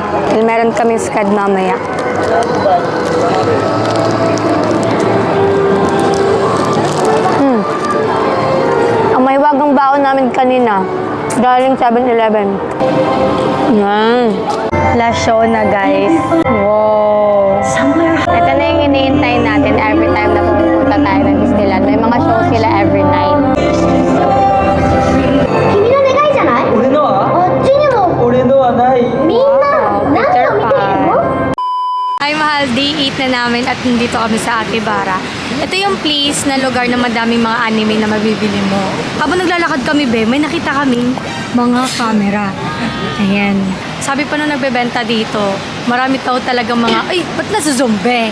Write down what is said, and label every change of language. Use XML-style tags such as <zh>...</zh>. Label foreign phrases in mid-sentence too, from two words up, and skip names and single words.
<tl>Dahil meron kaming skad mamaya. Ang mahiwagang baon namin kanina. Galing 7-Eleven. Yan. Last show na, guys. Wow. Ito na yung iniintay natin every time na pupunta tayo ng Disneyland. May mga show sila every night.</tl> <ja>君の願いじゃない俺のはこっちにも俺のはない。みんな何を見てるの</ja> <tl>Ay, mahal, day 8 na namin at nandito kami sa Akibara. Ito yung place na lugar na madaming mga anime na mabibili mo. Habang naglalakad kami, be, may nakita kaming mga camera. Ayan. Sabi pa nung nagbebenta dito, marami daw talagang mga, ay, ba't nasa zombie?</tl>